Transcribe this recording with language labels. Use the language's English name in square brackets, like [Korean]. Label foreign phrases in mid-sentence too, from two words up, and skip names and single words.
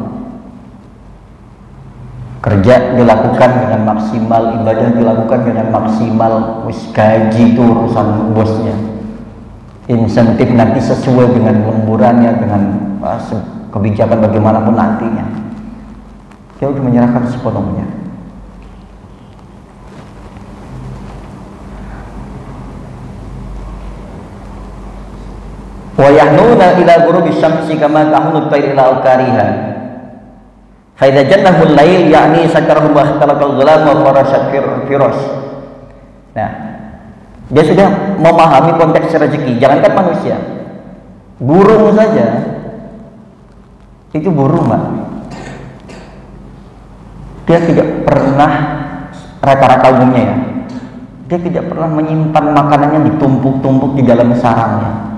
[Indonesian] Kerja dilakukan dengan maksimal, ibadah dilakukan dengan maksimal, gaji itu urusan bosnya. Insentif nanti sesuai dengan lemburannya, dengan kebijakan bagaimanapun nantinya. Dia sudah menyerahkan sepenuhnya. [Arabic] ويحنون إلى غروب الشمس كما تحن الطير إلى أوكارها. فإذا جنه الليل يعني سكره وخلق الظلام وفرشت الفراش. [Indonesian] Nah, dia sudah memahami konteks rezeki. Jangankan manusia, burung saja itu burung, Pak. Dia tidak pernah, rata-rata umumnya ya, dia tidak pernah menyimpan makanannya ditumpuk-tumpuk di dalam sarangnya.